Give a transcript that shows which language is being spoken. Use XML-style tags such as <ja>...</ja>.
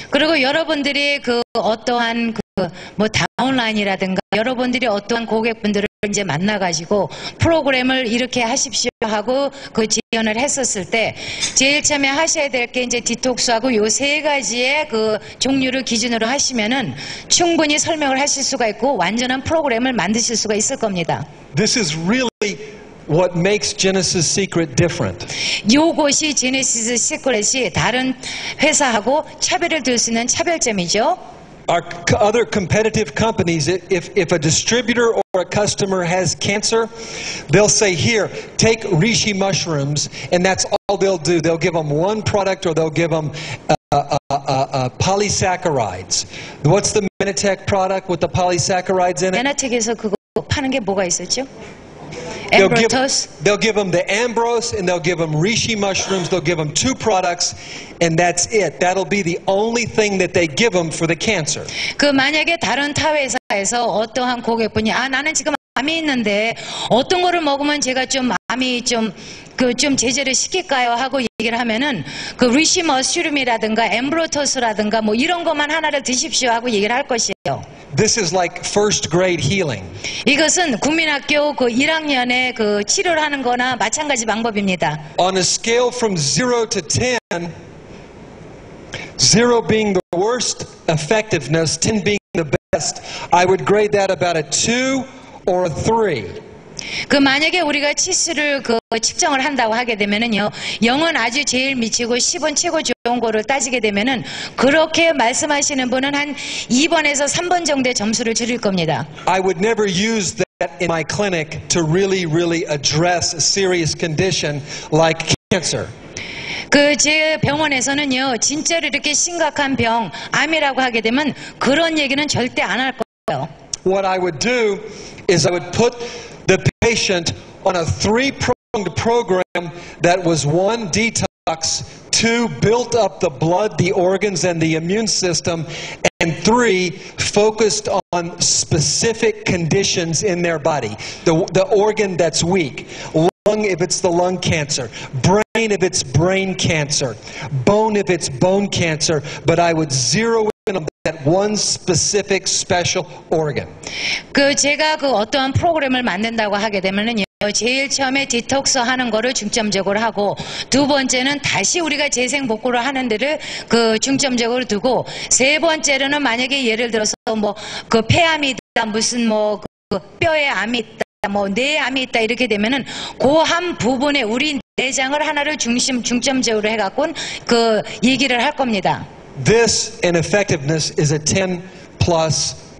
<ko>그리고 여러분들이 어떠한 다운라인이라든가 여러분들이 어떠한 고객분들을 이제 만나가지고 프로그램을 이렇게 하십시오 하고 지원을 했었을 때 제일 처음에 하셔야 될 게 이제 디톡스하고 요 세 가지의 종류를 기준으로 하시면은 충분히 설명을 하실 수가 있고 완전한 프로그램을 만드실 수가 있을 겁니다.</ko> <en>This is really what makes Genesis Secret different.</en> <ko>요것이 제네시스 시크릿이 다른 회사하고 차별을 둘 수 있는 차별점이죠.</ko> <en>Our other competitive companies, if a distributor or a customer has cancer, they'll say, here, take reishi mushrooms, and that's all they'll do. They'll give them one product or they'll give them polysaccharides. What's the Menatech product with the polysaccharides in it?</en> <ko>메나텍에서 그거 파는 게 뭐가 있었죠?</ko> <en>They'll</en> <ko>엠브로토스.</ko> <en>give them the Ambrose and they'll give them reishi mushrooms. They'll give them 2 products and that's it. That'll be the only thing that they give them for the cancer.</en> <ko>그 만약에 다른 타 회사에서 어떠한 고객분이 나는 지금 암이 있는데 어떤 거를 먹으면 제가 좀 암이 좀 제재를 시킬까요? 하고 얘기를 하면은 그 리시 머쉬룸이라든가 엠브로토스라든가 뭐 이런 것만 하나를 드십시오 하고 얘기를 할 것이에요.</ko> <en>This is like first grade healing.</en> <ko>이것은 국민학교 그 1학년에 그 치료를 하는 거나 마찬가지 방법입니다.</ko> <en>On a scale from 0 to 10, 0 being the worst effectiveness, 10 being the best, I would grade that about a 2 or a 3.</en> <ko>그 만약에 우리가 치수를 그 측정을 한다고 하게 되면은요, 0은 아주 제일 미치고 10은 최고 좋은 거를 따지게 되면은 그렇게 말씀하시는 분은 한 2번에서 3번 정도의 점수를 줄일 겁니다.</ko> <en>I would never use that in my clinic to really address a serious condition like cancer.</en> <ko>그 제 병원에서는요, 진짜로 이렇게 심각한 병, 암이라고 하게 되면 그런 얘기는 절대 안 할 거예요.</ko> <en>What I would do is I would put the patient on a 3-pronged program that was 1, detox, 2, built up the blood, the organs, and the immune system, and 3, focused on specific conditions in their body. The organ that's weak. Lung if it's the lung cancer. Brain if it's brain cancer. Bone if it's bone cancer. But I would zero in on that one specific special organ.</en> <ko>그 제가 그 어떠한 프로그램을 만든다고 하게 되면은요, 제일 처음에 디톡스 하는 거를 중점적으로 하고, 두 번째는 다시 우리가 재생 복구를 하는 데를 그 중점적으로 두고, 세 번째로는 만약에 예를 들어서 뭐 그 폐암이 있다, 무슨 뭐 그 뼈에 암이 있다, 뭐 뇌에 암이 있다 이렇게 되면은 그 한 부분에 우리 내장을 하나를 중점적으로 해갖고 그 얘기를 할 겁니다.</ko> <en>This in effectiveness is a 10 plus.</en>